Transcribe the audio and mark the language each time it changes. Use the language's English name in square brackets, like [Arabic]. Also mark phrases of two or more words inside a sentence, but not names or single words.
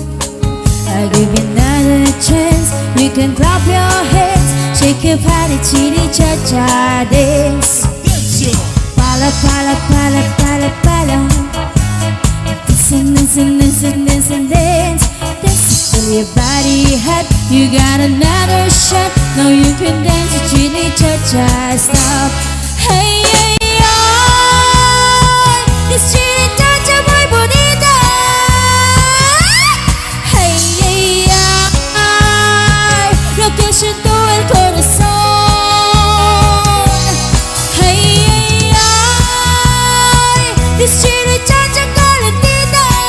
[English] I'll give you another chance. You can clap your hands, shake your body, chitty cha cha dance. Pala pala pala pala pala. Listen, listen, listen, listen, dance. Dance till your body hot. You got another shot. Now you can dance to chitty cha cha. Stop. Hey, hey, oh, this chitty cha cha [Spanish] muy bonita. Lo que siento el corazón. Hey, ay, ay, [English] this chili chacha calentita.